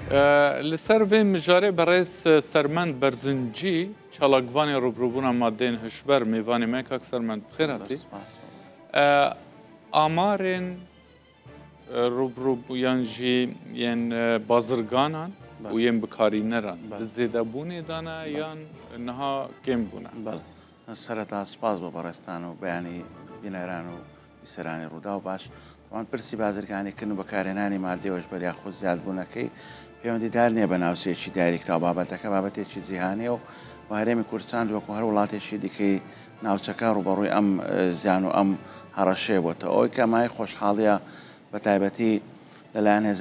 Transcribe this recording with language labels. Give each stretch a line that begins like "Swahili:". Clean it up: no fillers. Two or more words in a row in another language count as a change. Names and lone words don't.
Kurdish: لەسەر vê mijarê berêz sermend Berzincî çalakvanê rûbirûbûna madeyên hişber mêvanê me kak sermend bixêr hatî. Amarên rûbirûbûyan jî yên bazirganan û yên bikarîneran di zêdebûnê de ne yan niha kêm bûne.
Central Kurdish: سەرەتا سپاس بە بەڕێستان و بەیانی بینەران و بیسەرانی ڕوودا و باش ئەوان پرسی بازرگانیکردن و بەکارهێنانی مادەی هۆشبەر یاخود زیادبوونەکەی پەیوەندیدار نییە بە ناوچەیەکی داریکراوە بابەتەکە بابەتێکی جیهانیە و هەرێمی کوردستان وەکو هەر وڵاتێکی دیکەی ناوچەکە ڕوبەڕووی ئەم زیان و ئەم هەڕەشەیە بۆتەوە ئەوەی کە مای خۆشحاڵیە بە تایبەتی لەلایەن هێزە